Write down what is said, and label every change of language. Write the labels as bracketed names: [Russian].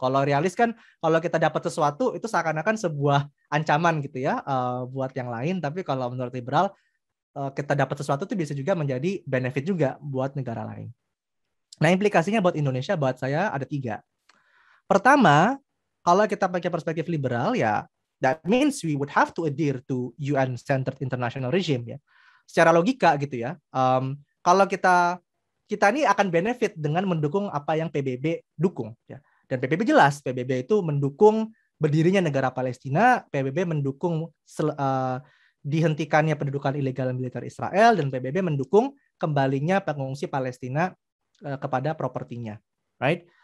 [Indonesian] Kalau realis kan kalau kita dapat sesuatu itu seakan-akan sebuah ancaman gitu ya buat yang lain. Tapi kalau menurut liberal kita dapat sesuatu itu bisa juga menjadi benefit juga buat negara lain. Nah, implikasinya buat Indonesia, buat saya ada 3. Pertama, kalau kita pakai perspektif liberal ya, [English] that means we would have to adhere to UN-centered international regime ya. [Indonesian] Secara logika gitu ya. Kalau kita ini akan benefit dengan mendukung apa yang PBB dukung ya. Dan PBB jelas, PBB itu mendukung berdirinya negara Palestina, PBB mendukung dihentikannya pendudukan ilegal militer Israel, dan PBB mendukung kembalinya pengungsi Palestina kepada propertinya, right?